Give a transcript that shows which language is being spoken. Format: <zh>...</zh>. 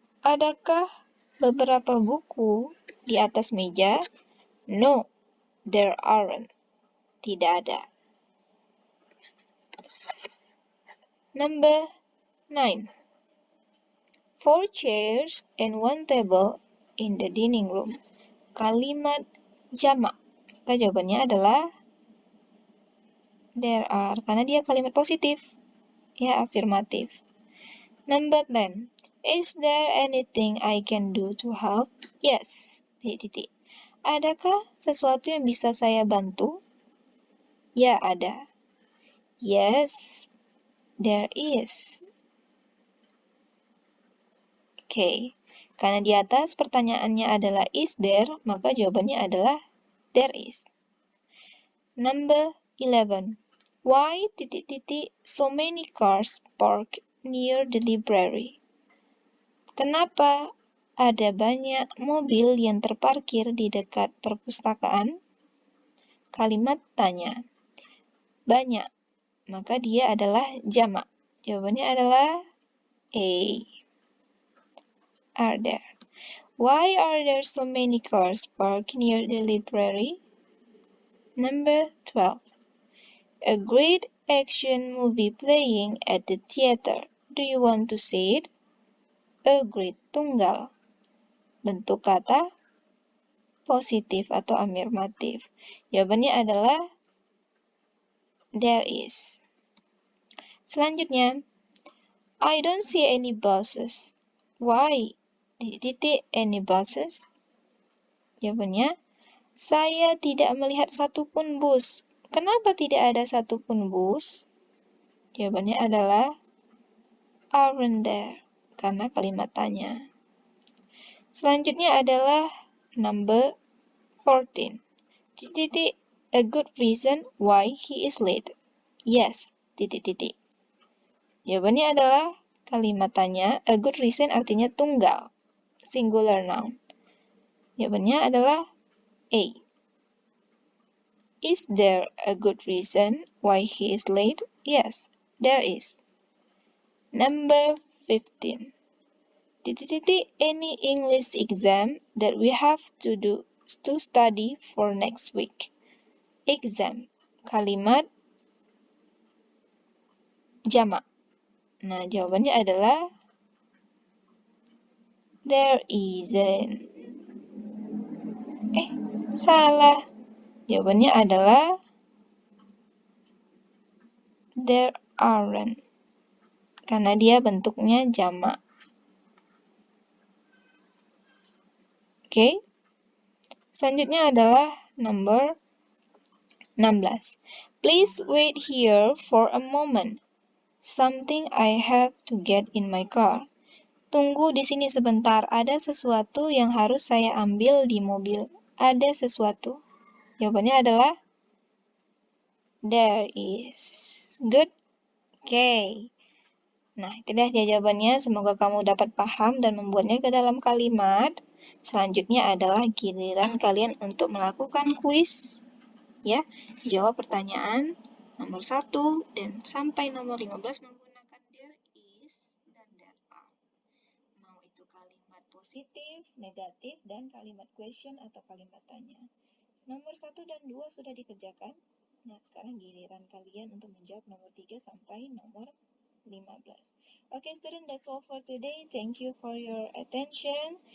<id>Adakah beberapa buku di atas meja?</id> <en>No, there aren't.</en> <id>Tidak ada.</id> <en>Number 9. 4 chairs and 1 table in the dining room.</en> <id>Kalimat jamak. Maka jawabannya adalah</id> <en>there are,</en> <id>karena dia kalimat positif. Ya, afirmatif.</id> <en>Number 10. Is there anything I can do to help? Yes.</en> <id>Titik. Adakah sesuatu yang bisa saya bantu? Ya, ada.</id> <en>Yes, there is.</en> <id>Oke. Karena di atas pertanyaannya adalah</id> <en>is there,</en> <id>maka jawabannya adalah</id> <en>there is. Number 11. Why</en> <id>titik-titik</id> <en>so many cars parked near the library?</en> <id>Kenapa ada banyak mobil yang terparkir di dekat perpustakaan? Kalimat tanya. Banyak, maka dia adalah jamak. Jawabannya adalah A.</id> <en>Are there. Why are there so many cars parked near the library? Number 12. A great action movie playing at the theater. Do you want to see it? A great</en> <id>tunggal. Bentuk kata positif atau afirmatif. Jawabannya adalah</id> <en>there is.</en> <id>Selanjutnya,</id> <en>I don't see any buses. Why?</en> <id>Titik</id> <en>any buses?</en> <id>Jawabannya, saya tidak melihat satupun bus. Kenapa tidak ada satupun bus? Jawabannya adalah</id> <en>aren't there,</en> <id>karena kalimat tanya. Selanjutnya adalah</id> <en>number 14.</en> <id>Titik,</id> <en>a good reason why he is late. Yes,</en> <id>titik. Jawabannya adalah kalimat tanya,</id> <en>a good reason</en> <id>artinya tunggal,</id> <en>singular noun.</en> <id>Jawabannya adalah A.</id> <en>Is there a good reason why he is late? Yes, there is. Number 15.</en> <id>Titik,</id> <en>any English exam that we have to do to study for next week. Exam.</en> <id>kalimat jamak? Nah, jawabannya adalah</id> <en>there isn't.</en> <id>Salah. Jawabannya adalah</id> <en>there aren't.</en> <id>Karena dia bentuknya jamak. Oke. Selanjutnya adalah nomor 16.</id> <en>Please wait here for a moment. Something I have to get in my car.</en> <id>Tunggu di sini sebentar, ada sesuatu yang harus saya ambil di mobil. Ada sesuatu. Jawabannya adalah</id> <en>there is. Good?</en> <id>Oke. Nah, itu dah dia jawabannya. Semoga kamu dapat paham dan membuatnya ke dalam kalimat. Selanjutnya adalah giliran kalian untuk melakukan kuis. Ya, jawab pertanyaan nomor 1 dan sampai nomor 15 menggunakan</id> <en>there is</en> <id>dan</id> <en>there are.</en> <id>Mau itu kalimat positif, negatif, dan kalimat</id> <en>question</en> <id>atau kalimat tanya. Nomor 1 dan 2 sudah dikerjakan. Nah, sekarang giliran kalian untuk menjawab nomor 3 sampai nomor 15.</id> <en>Okay, student, that's all for today. Thank you for your attention.</en>